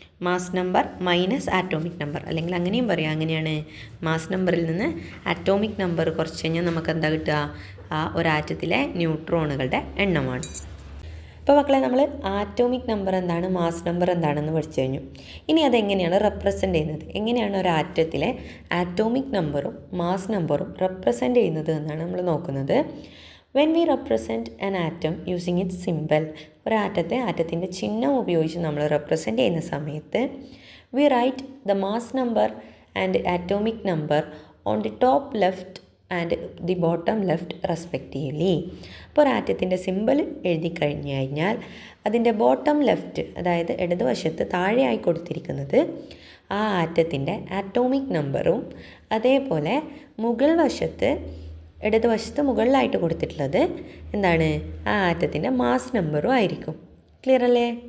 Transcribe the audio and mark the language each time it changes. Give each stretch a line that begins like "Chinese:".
Malayalam: Mass number minus atomic number, അല്ലെങ്കിൽ അങ്ങനെയും പറയാം. അങ്ങനെയാണ്, മാസ് നമ്പറിൽ നിന്ന് ആറ്റോമിക് നമ്പർ കുറച്ച് കഴിഞ്ഞാൽ നമുക്ക് എന്താ കിട്ടുക, ആ ഒരാറ്റത്തിലെ ന്യൂട്രോണുകളുടെ എണ്ണമാണ്. അപ്പോൾ മക്കളെ, നമ്മൾ ആറ്റോമിക് നമ്പർ എന്താണ്, മാസ് നമ്പർ എന്താണെന്ന് പഠിച്ചു കഴിഞ്ഞു. ഇനി അതെങ്ങനെയാണ് റെപ്രസെൻ്റ് ചെയ്യുന്നത്, എങ്ങനെയാണ് ഒരു ആറ്റത്തിലെ ആറ്റോമിക് നമ്പറും മാസ് നമ്പറും റെപ്രസെൻ്റ് ചെയ്യുന്നത് എന്നാണ് നമ്മൾ നോക്കുന്നത്.
English: When we represent an atom using its symbol,
Malayalam: ആറ്റത്തിൻ്റെ ചിഹ്നം ഉപയോഗിച്ച് നമ്മൾ റെപ്രസെൻ്റ് ചെയ്യുന്ന സമയത്ത്
English: we write the mass number and atomic number on the top left and the bottom left respectively.
Malayalam: അപ്പോൾ ആറ്റത്തിൻ്റെ സിമ്പിൾ എഴുതി കഴിഞ്ഞാൽ അതിൻ്റെ ബോട്ടം ലെഫ്റ്റ്, അതായത് ഇടതുവശത്ത് താഴെയായി കൊടുത്തിരിക്കുന്നത് ആ ആറ്റത്തിൻ്റെ ആറ്റോമിക് നമ്പറും, അതേപോലെ മുകൾ വശത്ത് ഇടതുവശത്ത് മുകളിലായിട്ട് കൊടുത്തിട്ടുള്ളത് എന്താണ്, ആ ആറ്റത്തിൻ്റെ മാസ് നമ്പറും ആയിരിക്കും. ക്ലിയർ അല്ലേ?